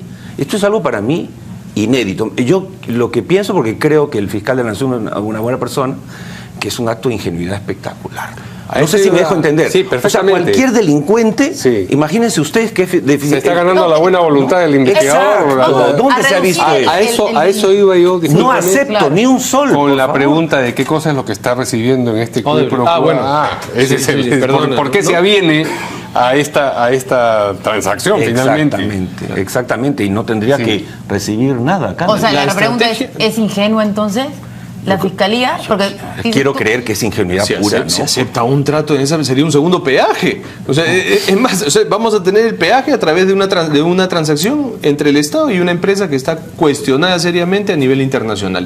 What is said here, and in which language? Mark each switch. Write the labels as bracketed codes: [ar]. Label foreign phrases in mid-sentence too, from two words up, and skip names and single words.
[es] Esto es algo para mí inédito. Yo lo que pienso, porque creo que el fiscal de la Nación es una buena persona, que es un acto de ingenuidad espectacular. No sé si me dejo entender. Sí, perfectamente. O sea, cualquier delincuente, imagínense ustedes que se está ganando la buena voluntad del investigador. ¿Dónde se ha visto a eso iba yo. No acepto ni un sol. Con la pregunta de qué cosa es lo que está recibiendo en este [la] quid pro quo. [es] Ese es el ¿por qué se aviene a esta transacción finalmente? Exactamente, y no tendría que recibir nada acá. O sea, la pregunta ¿es ingenua entonces la fiscalía? Porque quiero creer que es ingenuidad pura. Se acepta un trato en esa, sería un segundo peaje. O sea, es más, vamos a tener el peaje a través de una transacción entre el Estado y una empresa que está cuestionada seriamente a nivel internacional.